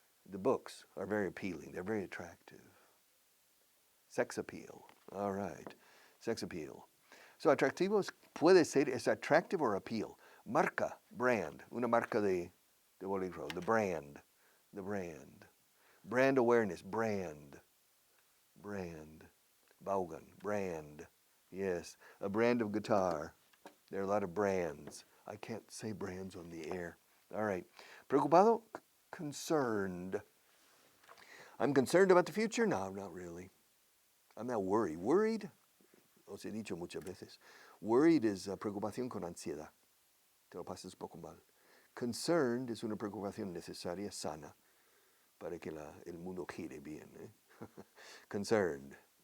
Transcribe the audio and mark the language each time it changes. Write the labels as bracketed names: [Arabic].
[English] The books are very appealing. They're very attractive. Sex appeal. All right. Sex appeal. [Spanish] So atractivo puede ser es [English] attractive or appeal. Marca, brand. [Spanish] Una marca de bolígrafo. [English] The brand. The brand. Brand awareness. Brand. Brand. Vaughan. Brand. Yes. A brand of guitar. There are a lot of brands. I can't say brands on the air. All right. Preocupado? Concerned. I'm concerned about the future? No, not really. I'm not worried. [Spanish] Worried, os he dicho muchas veces, worried is preocupación con ansiedad. Te lo pasas poco mal. Concerned es una preocupación necesaria, sana, para que el mundo gire bien. Concerned.